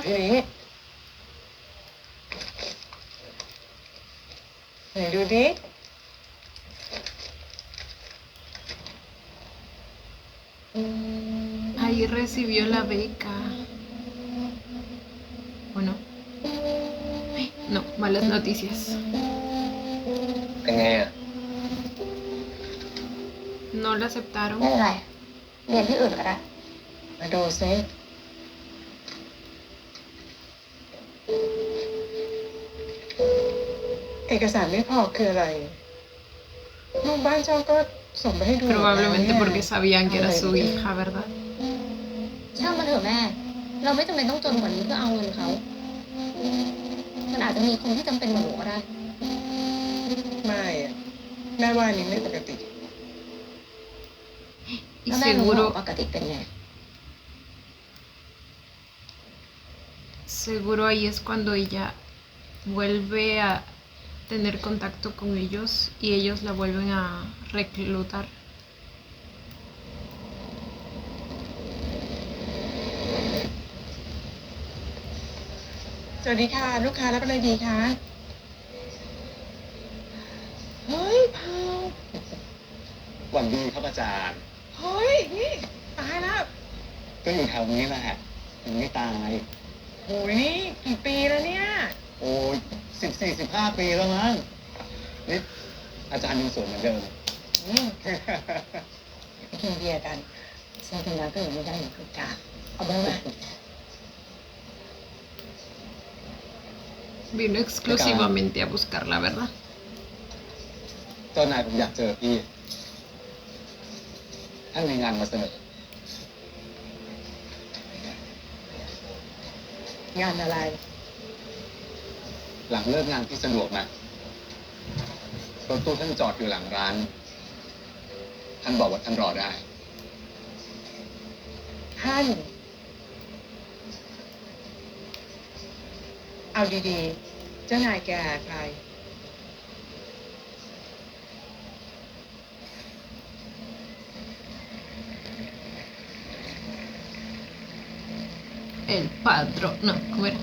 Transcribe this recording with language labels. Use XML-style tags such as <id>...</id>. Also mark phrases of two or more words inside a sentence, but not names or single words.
<th>ทีนี้ไหนดูดิ</th> <es>Ahí recibió la beca. ¿O no? No, malas noticias.</es> <th>เป็นไงอ่ะ</th> <es>No la</es> <th>ไม่</th> <es>aceptaron.</es> <th>เป็นไร เรียนที่อื่นก็ได้ มาดูซิเอกสารไม่พอคืออะไรลูกบ้านเจ้าก็ส่งไปให้ดู</th> <es>Probablemente</es> <th>แล้ว</th> <es>porque</es> <th>เนี่ย</th> <es>sabían que era su hija, ¿verdad?</es> <th>ช่างมันเถอะแม่ เราไม่จำเป็นต้องจนกว่านี้เพื่อเอาเงินเขา มันอาจจะมีคนที่จำเป็นกว่าหนูก็ได้ ไม่อะแม่ว่านี่ไม่ปกติ</th> <es>Y</es> <th>แล้วแม่รู้หรอ</th> <es>seguro,</es> <th>ปกติเป็นไง</th> <es>seguro ahí es cuando ella vuelve a tener contacto con ellos y ellos la vuelven a reclutar.</es> <th>สวัสดีค่ะ ลูกค้ารับอะไรดีคะ เฮ้ยพาว หวังดีครับอาจารย์ เฮ้ย นี่ตายแล้ว ก็อยู่แถวนี้แหละยังไม่ตาย โอ้ยนี่กี่ปีแล้วเนี่ย โอ้ย14-15 ปีแล้วมั้งนี่อาจารย์ยังสวยเหมือนเดิม อืมไปกินเบียร์กันเซนทนาก็อยู่ไม่ได้เหมือนกันจ้าเอาบ้างไหม</th> <es>Vino exclusivamente a buscarla, ¿verdad?</es> <th>เจ้านายผมอยากเจอพี่ ท่านมีงานมาเสนอ งานอะไร หลังเลิกงานที่สะดวกนะรถตู้ท่านจอดอยู่หลังร้าน ท่านบอกว่าท่านรอได้ ฮท่าน เอาดีๆ เจ้านายแกใคร</th> <es>El patrón, no, ¿cómo era?</es>